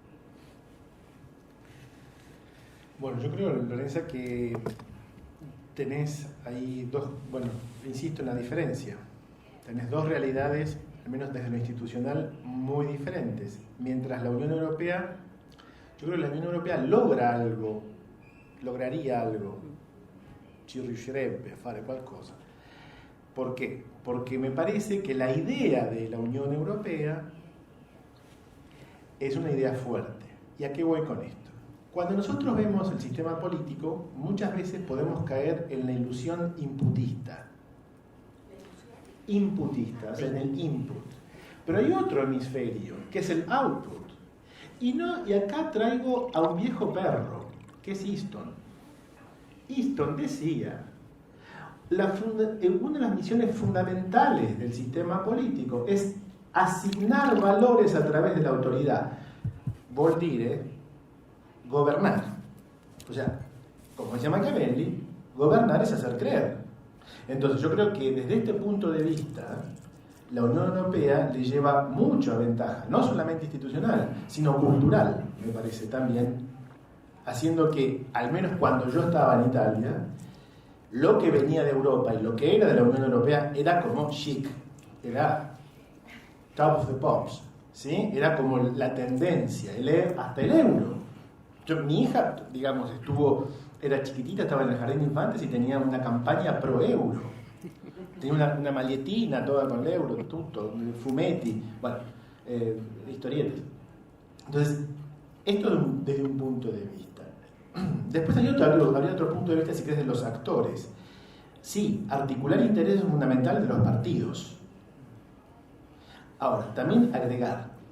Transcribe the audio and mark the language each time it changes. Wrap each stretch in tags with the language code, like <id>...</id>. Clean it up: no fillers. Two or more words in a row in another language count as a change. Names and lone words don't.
<es>Bueno, yo creo, Lorenza, que tenés ahí insisto en la diferencia. Tenés dos realidades, al menos desde lo institucional, muy diferentes. Mientras la Unión Europea, yo creo que la Unión Europea lograría algo,</es> <it>ci riuscirebbe a fare qualcosa.</it> <es>¿Por qué? Porque me parece que la idea de la Unión Europea es una idea fuerte. ¿Y a qué voy con esto? Cuando nosotros vemos el sistema político, muchas veces podemos caer en la ilusión inputista. O sea, en el input. Pero hay otro hemisferio, que es el output. Y acá traigo a un viejo perro, que es Easton. Easton decía, una de las misiones fundamentales del sistema político es asignar valores a través de la autoridad.</es> <it>Vuol dire,</it> <es>gobernar. O sea, como decía Machiavelli, gobernar es hacer creer. Entonces yo creo que desde este punto de vista, la Unión Europea le lleva mucha ventaja, no solamente institucional, sino cultural, me parece también, haciendo que, al menos cuando yo estaba en Italia, lo que venía de Europa y lo que era de la Unión Europea era como chic, era</es> <en>top of the pops,</en> <es>¿sí? Era como la tendencia, hasta el euro. Mi hija, digamos, era chiquitita, estaba en el jardín de infantes y tenía una campaña pro euro. Tenía una malletina toda con</es> <it>l'euro, tutto, fumetti,</it> <es>bueno, historietas. Entonces, esto desde un punto de vista. Después habría otro punto de vista, si querés, de los actores. Sí, articular intereses es fundamental de los partidos. Ahora, también agregar.</es>